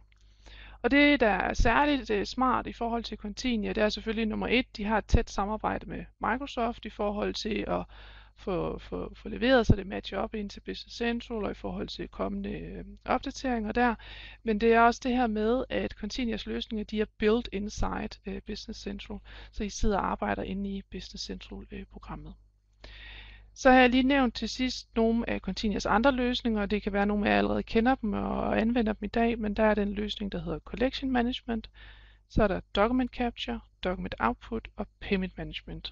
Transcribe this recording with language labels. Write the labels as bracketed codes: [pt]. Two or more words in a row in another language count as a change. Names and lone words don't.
[da] Og det, der er særligt smart i forhold til Continia, det er selvfølgelig nummer 1, de har et tæt samarbejde med Microsoft i forhold til at få leveret, så det matcher op ind til Business Central og i forhold til kommende opdateringer der. Men det er også det her med, at Continias løsninger, de er [en] built inside [da] Business Central, så I sidder og arbejder inde i Business Central-programmet. Så har jeg lige nævnt til sidst nogle af Continias andre løsninger, og det kan være nogle af jer allerede kender dem og anvender dem i dag, men der er den løsning, der hedder Collection Management, så er der Document Capture, Document Output og Payment Management.